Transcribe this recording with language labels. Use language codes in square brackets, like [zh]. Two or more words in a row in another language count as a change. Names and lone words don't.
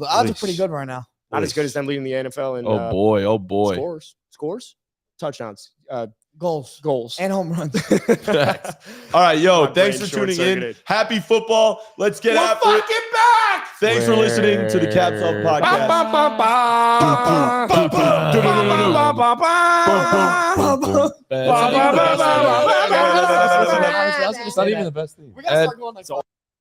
[en] The odds are pretty Please. good right now. Not as good as them leading the NFL in Oh boy. scores, touchdowns, Goals goals. and home runs. Facts. All right, yo, My thanks brain for tuning in. short-circuited. Happy football. Let's get We're after it. fucking back. Thanks for listening to the Caps Up Ba, podcast. ba, ba, ba. Boom, boom, boom, Ba, boom, ba, boom, ba, ba, ba. boom, boom. Ba, ba, ba, ba, ba, ba, ba, ba. It's not even the best thing. We gotta And- start going like